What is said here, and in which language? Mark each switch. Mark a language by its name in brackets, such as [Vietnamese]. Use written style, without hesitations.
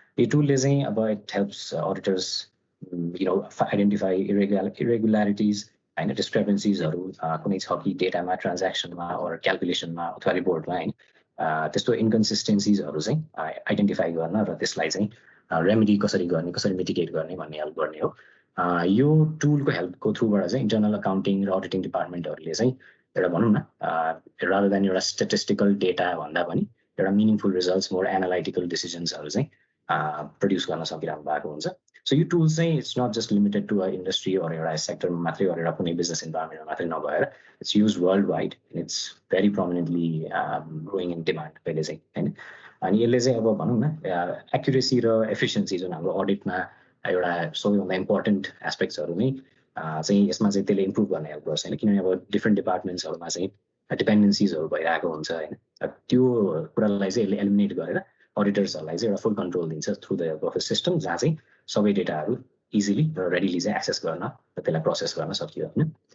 [Nepali] यो टुलले चाहिँ अब [English] it helps auditors identify irregularities and discrepancies [Nepali] कुनै छ कि डेटामा ट्रान्ज्याक्सनमा or क्याल्कुलेसनमा अथवा रिपोर्टमा हैन त्यस्तो इन्कन्सिस्टेन्सीजहरु चाहिँ आइडेन्टिफाई गर्न र त्यसलाई चाहिँ रेमेडी कसरी गर्ने कसरी मिटिगेट गर्ने भन्ने हेल्प गर्ने हो। यो टुलको हेल्पको थ्रुबाट चाहिँ इन्टरनल अकाउन्टिङ र अडिटिङ डिपार्टमेन्टहरुले चाहिँ एउटा भनौं न [English] rather than [Nepali] एउटा स्ट्याटिस्टिकल डेटा भन्दा पनि एउटा मिनिङफुल रिजल्ट्स मोर एनालाइटिकल डिसिजन्सहरु चाहिँ प्रोड्युस गर्न सकिरहनु भएको हुन्छ। [English] So you tools say it's not just limited to an industry or a sector मात्रै or a business environment [Nepali] मात्रै नभएर [English] it's used worldwide and it's very prominently growing in demand [Nepali] पहिले चाहिँ हैन। अनि यसले चाहिँ अब भनौं न एक्युरेसी र एफिसिएन्सी जुन हाम्रो अडिटमा एउटा सबैभन्दा इम्पोर्टेन्ट एस्पेक्ट्सहरु नै चाहिँ यसमा चाहिँ त्यसले इम्प्रुभ गर्ने हेल्प गर्छ हैन। किनभने अब डिफरेन्ट डिपार्टमेन्ट्सहरुमा चाहिँ डिपेन्डेन्सीजहरु भइरहेको हुन्छ हैन। त्यो कुरालाई चाहिँ यसले एलिमिनेट गरेर अडिटर्सहरुलाई चाहिँ एउटा फुल कन्ट्रोल दिन्छ [English] through the help of a system [Nepali] जहाँ चाहिँ सबै डेटाहरु इजिली र रेडिली चाहिँ एक्सेस गर्न र त्यसलाई प्रोसेस गर्न सकियो हैन।